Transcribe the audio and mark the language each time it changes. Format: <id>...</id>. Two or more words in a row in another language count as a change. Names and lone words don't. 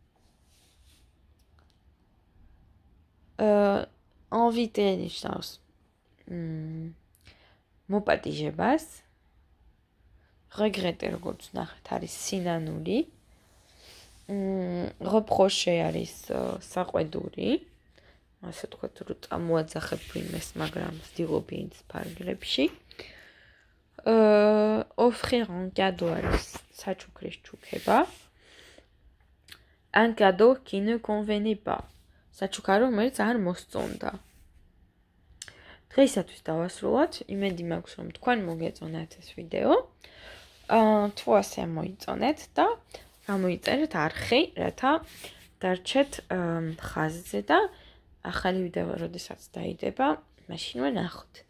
<ka>Inviter ნიშნავს მოპატიჟებას. Regretter, როგორც ნახეთ, არის სინანული. Reprocher არის საყვედური. ასე თქვათ, რომ წამოაძახებ ვინმეს, მაგრამ ვსდიღობი ის ფარგლებში.</ka> <fr>Offrir un cadeau</fr> <ka>არის საჩუქრის ჩუქება.</ka> <fr>Un cadeau qui ne convenait pas.</fr> <ka>საჩუქარი, რომელიც არ მოსწონდა. დღეისათვის დავასრულოთ. იმედი მაქვს, რომ თქვენ მოგეწონათ ეს ვიდეო. თუ ასე მოიწონეთ და გამოიწერეთ არხი, რათა დარჩეთ ხაზზე და ახალი ვიდეო როდესაც დაიდება, მაშინვე ნახოთ.</ka>